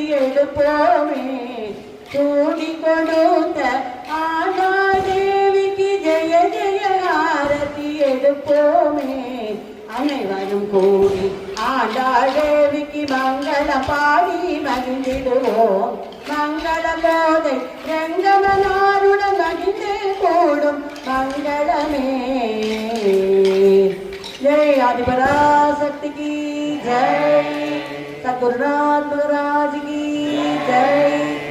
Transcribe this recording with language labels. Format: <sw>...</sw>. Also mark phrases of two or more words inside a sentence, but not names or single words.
<ta>எடுப்போமே சூடி கொடுத்த ஆண்டாள் தேவிக்கு ஜெய ஜெய ஆரதி எடுப்போமே அனைவரும் கூடி ஆண்டாள் தேவிக்கு மங்களம் பாடி மகிழ்ந்திடுவோம் மங்கள கோதை ரங்கமனாருடன் மகிழ்ந்தே கூடும் மங்களமே</ta> <hi>जय आदिपराशक्ति की जय सद्गुरुनाथ महाराज की जय।</hi>